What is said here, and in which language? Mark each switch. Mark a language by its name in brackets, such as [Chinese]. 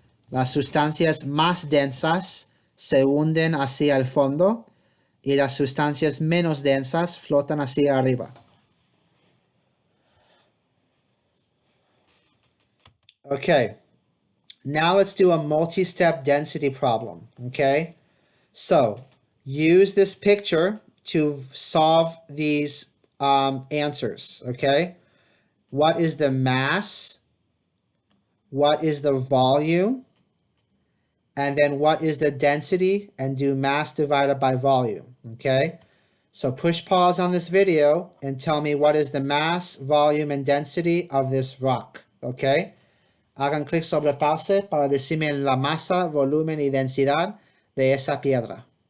[Spanish] Las sustancias más densas se hunden hacia el fondo y las sustancias menos densas flotan hacia arriba. [English] Okay, now let's do a multi-step density problem, okay? So use this picture to solve these answers, okay? What is the mass? What is the volume? And then what is the density? And do mass divided by volume, okay? So push pause on this video and tell me what is the mass, volume, and density of this rock, okay? [Spanish] Hagan clic sobre pause para decirme la masa, volumen, y densidad de esa piedra.